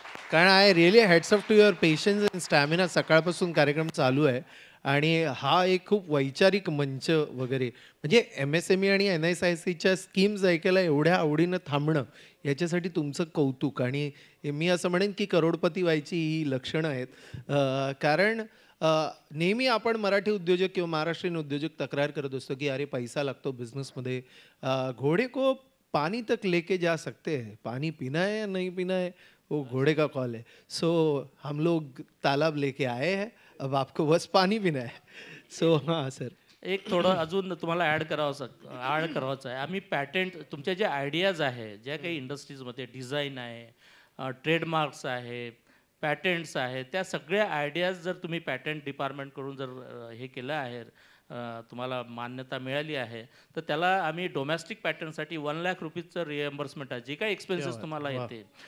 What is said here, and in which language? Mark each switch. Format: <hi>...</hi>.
<mr>कारण</mr> <en>I really hats off to your patience and stamina.</en> <mr>सकाळपासून कार्यक्रम चालू आहे आणि हा एक खूप वैचारिक मंच वगैरे, म्हणजे MSME आणि NSICच्या स्कीम्स ऐकायला एवढ्या आवडीनं थांबणं याच्यासाठी तुमचं कौतुक. आणि मी असं म्हणेन की करोडपती व्हायची ही लक्षणं आहेत. कारण नेहमी आपण मराठी उद्योजक किंवा महाराष्ट्रीयन उद्योजक तक्रार करत असतो की अरे पैसा लागतो बिझनेसमध्ये.</mr> <hi>घोडे को पानी तक लेके जा सकते हैं, पानी पीना है या नहीं पीना है वो घोड़े का कॉल है. सो हम लोग तालाब लेके आए हैं, अब आपको बस पानी पीना है. सो हां सर,</hi> <mr>एक थोडं अजून तुम्हाला ॲड करावाचं आहे. आम्ही पॅटेंट तुमच्या जे आयडियाज आहे, ज्या काही इंडस्ट्रीजमध्ये डिझाईन आहे, ट्रेडमार्क्स आहे, पॅटेंट्स आहे, त्या सगळ्या आयडियाज जर तुम्ही पॅटेंट डिपार्टमेंटकडून जर हे केलं आहे, तुम्हाला मान्यता मिळाली आहे, तर त्याला आम्ही डोमेस्टिक पॅटर्नसाठी 1 लाख रुपीजचं रिएम्बर्समेंट आहे, जे काही एक्सपेन्सेस तुम्हाला येते.</mr>